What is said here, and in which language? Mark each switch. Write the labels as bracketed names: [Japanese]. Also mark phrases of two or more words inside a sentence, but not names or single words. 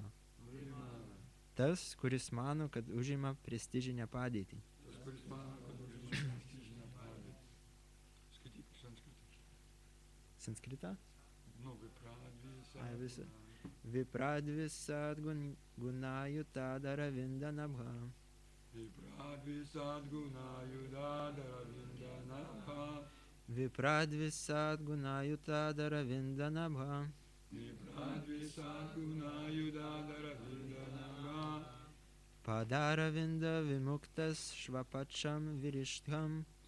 [Lithuanian] Tas, kuris mano, kad užima prestižinę padėtį. Sanskritą? [Sanskrit] Vipradvisad gunayutad aravinda nabha. Vipradvisad gunayutad aravinda nabha. Padaravinda vimuktas shvapacham virishtham.